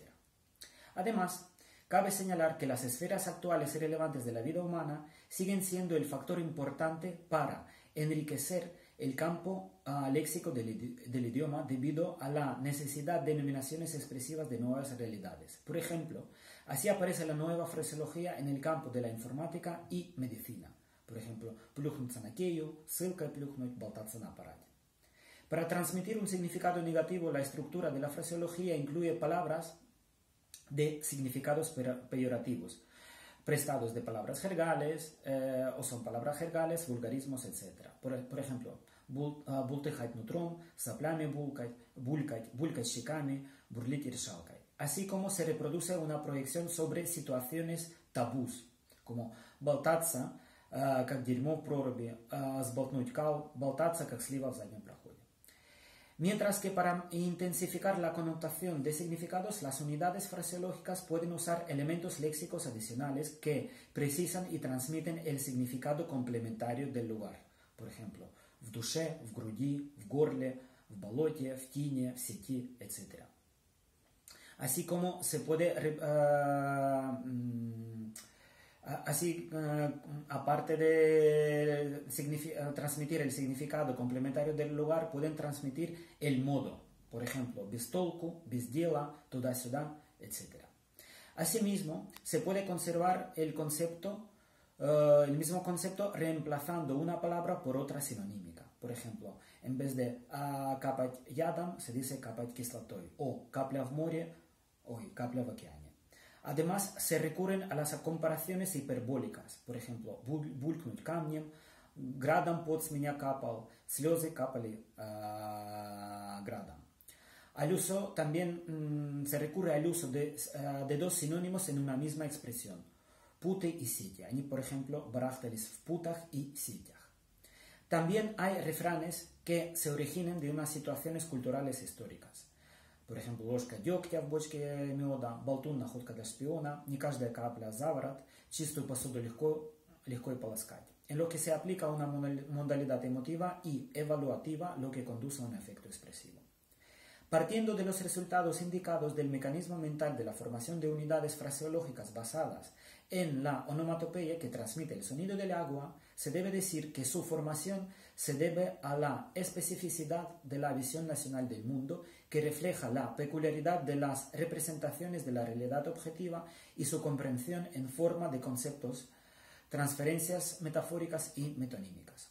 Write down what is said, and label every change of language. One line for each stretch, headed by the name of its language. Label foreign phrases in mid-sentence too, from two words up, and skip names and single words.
Spanish: Además, cabe señalar que las esferas actuales y relevantes de la vida humana siguen siendo el factor importante para enriquecer el campo léxico del idioma debido a la necesidad de denominaciones expresivas de nuevas realidades. Por ejemplo, así aparece la nueva fraseología en el campo de la informática y medicina. Por ejemplo,
Russian: плюхнуться на Кею, ссылкой плюхнуть, болтаться на аппарате.
Spanish: Para transmitir un significado negativo, la estructura de la fraseología incluye palabras de significados peyorativos, prestados de palabras jergales, o son palabras jergales, vulgarismos, etc. Por ejemplo,
Russian: бултыхать нутром, соплями булькать щеками, бурлить решалкой.
Spanish: Así como se reproduce una proyección sobre situaciones tabús, como
Russian: болтаться, как дерьмо в проруби, сболтнуть кал, болтаться, как слива в заднем проходе.
Spanish: Mientras que para intensificar la connotación de significados, las unidades fraseológicas pueden usar elementos léxicos adicionales que precisan y transmiten el significado complementario del lugar. Por ejemplo,
Russian: в душе, в груди, в горле, в болоте, в тине, в сети,
Spanish: etc. Así como se puede, aparte de transmitir el significado complementario del lugar, pueden transmitir el modo. Por ejemplo,
Russian: без толку, без дела, туда-сюда,
Spanish: etc. Asimismo, se puede conservar el mismo concepto reemplazando una palabra por otra sinonímica. Por ejemplo, en vez de
Russian: капать ядом,
Spanish: se dice
Russian: капать кислотой,
Spanish: o
Russian: капля в море, капля в океане.
Spanish: Además, se recurren a las comparaciones hiperbólicas. Por ejemplo,
Russian: булькнуть камнем, градом пот с меня капал, слезы капали градом.
Spanish: Al uso, también se recurre al uso de dos sinónimos en una misma expresión, путы y ситя.
Russian: Они,
Spanish: por ejemplo,
Russian: барахтались в путах y ситях.
Spanish: También hay refranes que se originan de unas situaciones culturales históricas. Por ejemplo,
Russian: ложка дегтя в бочке меда, болтун находка для шпиона, не каждая капля заворот, чистую посуду легко и полоскать.
Spanish: En lo que se aplica una modalidad emotiva y evaluativa, lo que conduce a un efecto expresivo. Partiendo de los resultados indicados del mecanismo mental de la formación de unidades fraseológicas basadas en la onomatopeya que transmite el sonido del agua, se debe decir que su formación se debe a la especificidad de la visión nacional del mundo, que refleja la peculiaridad de las representaciones de la realidad objetiva y su comprensión en forma de conceptos, transferencias metafóricas y metonímicas.